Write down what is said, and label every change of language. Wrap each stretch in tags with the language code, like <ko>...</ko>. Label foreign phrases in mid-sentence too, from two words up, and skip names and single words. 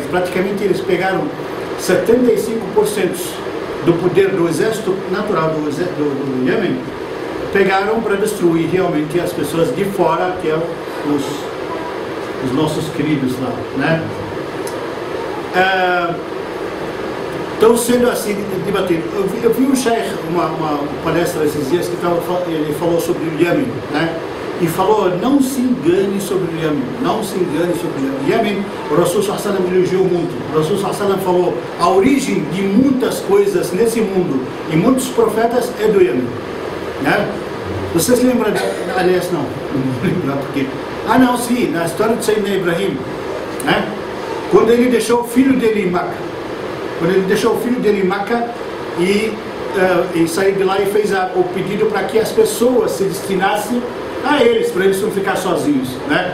<pt>Praticamente eles pegaram 75% do poder do exército natural do Iêmen, pegaram para destruir realmente as pessoas de fora, que é os nossos queridos lá, né? Estão sendo assim debatidos. Eu vi um sheikh, uma palestra esses dias, que ele falou sobre o Iêmen, né? E falou, não se engane sobre o Iêmen, não se engane sobre o Iêmen. O Iêmen, o</pt> <ar>رسول صلى الله عليه وسلم</ar> <pt>elogiou muito. O</pt> <ar>رسول صلى الله عليه وسلم</ar> <pt>falou, a origem de muitas coisas nesse mundo e muitos profetas é do Iêmen, né? Vocês lembram, aliás não lembro porque... não, sim, na história de Sayyidina Ibrahim, né? Quando ele deixou o filho dele em Meca, e saiu de lá e fez o pedido para que as pessoas se destinassem a eles, para eles não ficar sozinhos, né?</pt>